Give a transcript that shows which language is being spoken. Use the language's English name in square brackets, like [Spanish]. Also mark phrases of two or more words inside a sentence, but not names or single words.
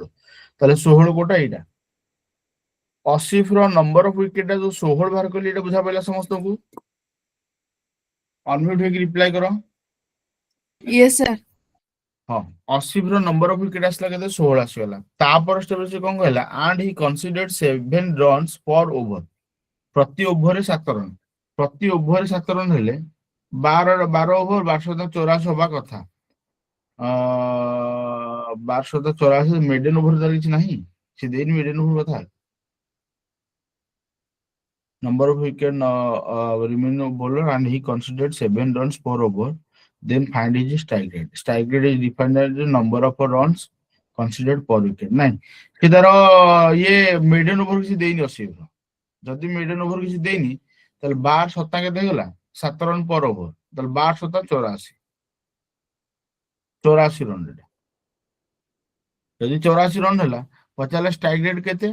[Odia] ତାହେଲେ 16 କୋଟା ଏଇଟା। Asif ର [English] number of wicket [Odia] ଯୋଉ 16 ବାହାର କଲି ଏଇଟା ବୁଝା ପଇଲା ସମସ୍ତଙ୍କୁ। ଅନମ୍ୟୁଟ ହେଇକି ରିପ୍ଲାଏ କର। [English] Yes, sir. [Odia] ହଁ Asif ର [English] number of wicket [Odia] ଆସିଲା କେତେ 16 ଆସିଗଲା। ତାପରେ ସ୍ଟେପ ସେ କଣ କହିଲା [English] and he considered 7 runs per over। [Odia] ପ୍ରତି ଓଭରରେ 7 ରନ୍। ପ୍ରତି ଓଭରରେ 7 ରନ୍ ହେଲେ 12 ଓଭର 1284 ହବା କଥା। 1284 [English] maiden over [Odia] ତାର କିଛି ନାହିଁ। ସେ ଦେଇନି [English] maiden over [Odia] କଥା। [English] number of wicket remaining bowler and he considered 7 runs per over। then find his strike rate। strike rate is defined as the number of runs considered per wicket। [Odia] ନାଇଁ ସେ ତାର ଇଏ [English] maiden over [Odia] କିଛି ଦେଇନି Asif ର। ଯଦି [English] maiden over [Odia] କିଛି ଦେଇନି ତାହେଲେ 12 7 କେତେ ହେଇଗଲା 7 [English] run per over. [Odia] ତାହେଲେ 12 7 84 ରନ୍। ଏଟା ଯଦି 84 ରନ୍ ହେଲା ପଚାରିଲେ [English] strike rate [Odia] କେତେ?